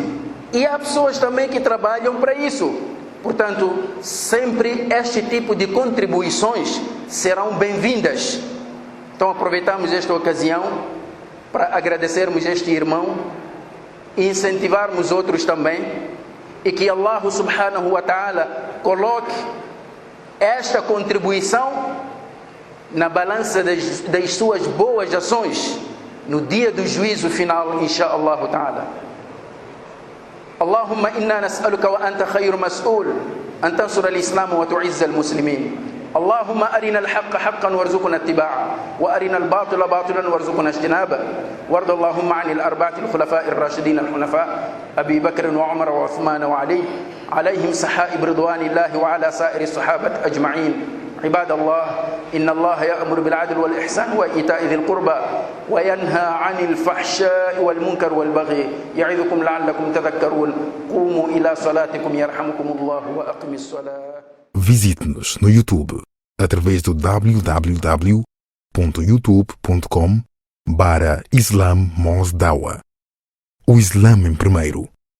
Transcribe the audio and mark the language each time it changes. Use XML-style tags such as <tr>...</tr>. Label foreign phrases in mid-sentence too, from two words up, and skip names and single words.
<pt>E há pessoas também que trabalham para isso. Portanto, sempre este tipo de contribuições serão bem-vindas. Então aproveitamos esta ocasião para agradecermos este irmão e incentivarmos outros também. E que</pt> <ar>الله سبحانه وتعالى</ar> <pt>coloque esta contribuição na balança das suas boas ações no dia do juízo final,</pt> <ar>إن شاء الله تعالى. اللهم إنا نسألك وأنت خير مسؤول أن تنصر الإسلام وتعز المسلمين. اللهم أرنا الحق حقا وارزقنا اتباعه وأرنا الباطل باطلا وارزقنا اجتنابه وارض اللهم عن الأربعة الخلفاء الراشدين الحنفاء أبي بكر وعمر وعثمان وعلي عليهم سحائب رضوان الله وعلى سائر الصحابة أجمعين. عباد الله، إن الله يأمر بالعدل والإحسان وإيتاء ذي القربى وينهى عن الفحشاء والمنكر والبغي يعظكم لعلكم تذكرون. قوموا إلى صلاتكم يرحمكم الله وأقم الصلاة.</ar> <pt>Visite-nos no YouTube através do www.youtube.com/Islam Mosdawa. O Islã em primeiro.</pt>